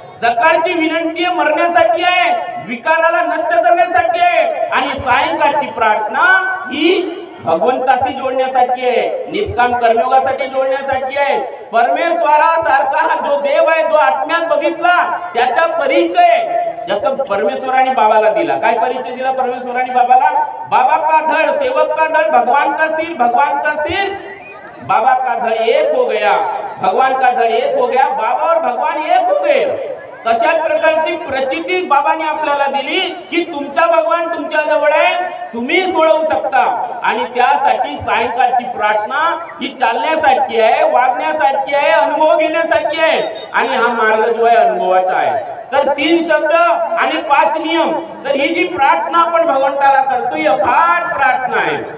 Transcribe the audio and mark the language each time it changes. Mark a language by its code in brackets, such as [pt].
[mr] सकाळची विनंती मरण्यासाठी आहे, विकाराला नष्ट करण्यासाठी आहे, आणि सायंकाळची प्रार्थना ही भगवंताशी जोडण्यासाठी आहे, निष्काम कर्मयोगासाठी जोडण्यासाठी आहे. परमेश्वरासारखा हा जो देव आहे, जो आत्म्यात बघितला त्याचा परिचय जसं परमेश्वराने बाबाला दिला. काय परिचय दिला परमेश्वराने बाबाला? [hi] बाबा का धड़, सेवक का धड़, भगवान का सिर, भगवान का सिर, बाबा का धड़ एक हो गया, भगवान का धड़ एक हो गया, बाबा और भगवान एक हो गए. [mr] तशाच प्रकारची प्रचिती बाबांनी आपल्याला दिली की तुमचा भगवान तुमच्या जवळ आहे, तुम्ही सोडवू शकता. आणि त्यासाठी सायंकाळची प्रार्थना ही चालण्यासाठी आहे, वागण्यासाठी आहे, अनुभव घेण्यासाठी आहे. आणि हा मार्ग जो आहे अनुभवाचा आहे. तर 3 शब्द आणि 5 नियम, तर ही जी प्रार्थना आपण भगवंताला करतो ही अफाट प्रार्थना आहे.